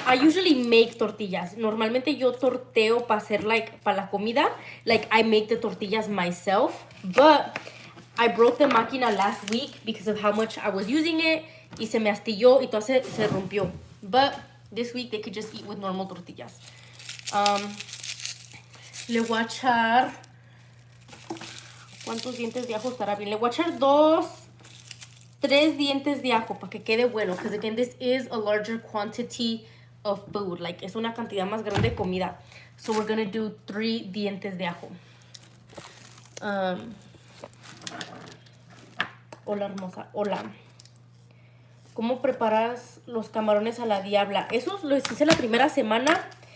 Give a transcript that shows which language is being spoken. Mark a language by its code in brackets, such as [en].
[en] I usually make tortillas. [es] Normalmente yo torteo para hacer like para la comida. [en] Like I make the tortillas myself. But I broke the máquina last week because of how much I was using it. [es] Y se me astilló y todo se rompió. [en] But this week they could just eat with normal tortillas. [es] Le voy a echar... ¿Cuántos dientes de ajo estará bien? Le voy a echar 3 dientes de ajo para que quede bueno. [en] Because again, this is a larger quantity of food. [es] Like, es una cantidad más grande de comida. [en] So we're going to do 3 [es] dientes de ajo. Hola, hermosa. Hola. ¿Cómo preparas los camarones a la diabla? Esos los hice la primera semana.